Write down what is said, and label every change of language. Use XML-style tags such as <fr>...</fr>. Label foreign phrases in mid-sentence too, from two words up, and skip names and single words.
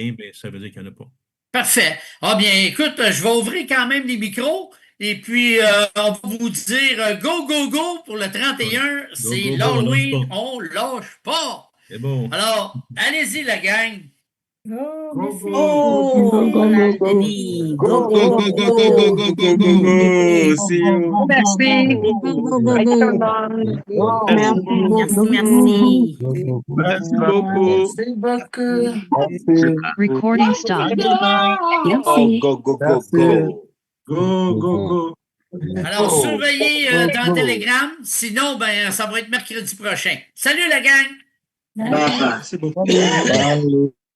<fr>rien, ben, ça veut dire qu'il n'y en a pas. Parfait. Ah bien, écoute, je vais ouvrir quand même les micros et puis on va vous dire</fr> <en>go, go, go</en> <fr>pour le Ouais. 31. Go, C'est</fr> <en>go, go,</en> <fr>on lâche l'Halloween, pas. on lâche pas. C'est bon. Alors, allez-y la gang. Oh, Go, merci,</fr> <en>go, go,</en> <fr>merci, go, Go, go, go, go, go, merci, go. Denis. Go, Go, go, go, go,</fr> <en>go, go, go, go,</en> <fr>go.</fr> <en>go, go, go. Yes. See you.</en> <fr>Go, merci, go, Go, go.</fr> <en>go, go,</en> <fr>merci, go, tout le go. monde. Merci Merci Merci, beaucoup. beaucoup. merci. Merci beaucoup. Merci beaucoup. Merci.</fr> <en>Recording stopped. Oh,</en> <fr>Merci.</fr> <en>go, go, go,</en> <fr>Merci.</fr> <en>go. Go, go, go.</en> <fr>Alors, Go. surveillez Go, dans go. Telegram. Sinon, ben, ça va être mercredi prochain. Salut la gang. Merci. Merci beaucoup. Salut.</fr>